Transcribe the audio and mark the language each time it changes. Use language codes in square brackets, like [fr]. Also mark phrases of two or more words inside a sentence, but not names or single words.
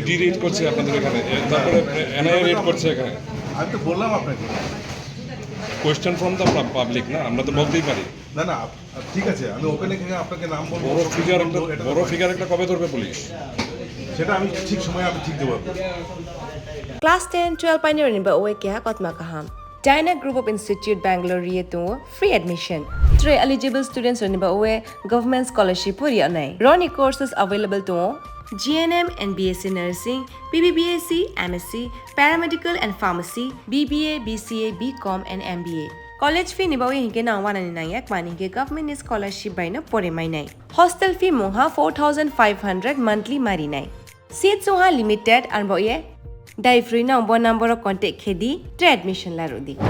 [bn] ইডি রেড করছে আপনাদের এখানে তারপরে এনআইএ রেড করছে এখানে আমি তো বললাম আপনাকে [en] question from the public [bn] না আমরা তো বলতেই পারি না না ঠিক আছে আমি ওপেন এখানে আপনাকে নাম বলবো বড় ফিগার একটা কবে ধরবে পুলিশ সেটা আমি ঠিক সময়ে আমি ঠিক দেবো [trp] Class 10, 12 pioneer ni ba uwe kya kotma kaham. Dyna Group of Institute Bangalore riye to [en] free admission. [trp] 3 eligible students ni ba uwe [en] government scholarship [trp] puri anai. [en] Roni courses available to GNM and BSc Nursing, BBBSc, MSc, Paramedical and Pharmacy, BBA, BCA, BCom and MBA. College fee [trp] ni ba uwe hinke na 199 mani ke [en] government scholarship [trp] by na pore mai nai. [en] Hostel fee [trp] moha 4500 monthly mari nai. Seats moha limited and ba uwe Dai [en] free number of contact [trp] khedi to admission la rodi.